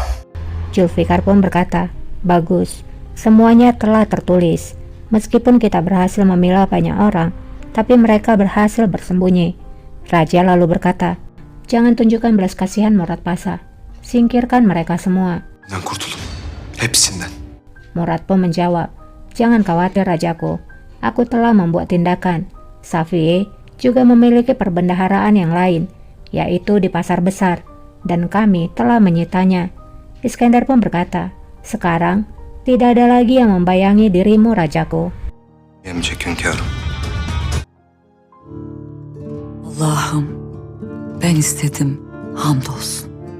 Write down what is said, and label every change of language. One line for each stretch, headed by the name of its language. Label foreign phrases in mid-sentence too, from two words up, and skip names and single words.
Indonesian: Zulfikar pun berkata, bagus, semuanya telah tertulis. Meskipun kita berhasil memilah banyak orang, tapi mereka berhasil bersembunyi. Raja lalu berkata, jangan tunjukkan belas kasihan Murad Pasha. Singkirkan mereka semua.
Turkish: Ben kurtuldum. Hepsinden.
Indonesian: Murad pun menjawab, jangan khawatir rajaku. Aku telah membuat tindakan. Safiye juga memiliki perbendaharaan yang lain, yaitu di pasar besar, dan kami telah menyitanya. Iskandar pun berkata, sekarang tidak ada lagi yang membayangi dirimu rajaku.
Turkish: Yemeyecek hünkârım. Allah'ım ben istedim, hamdolsun.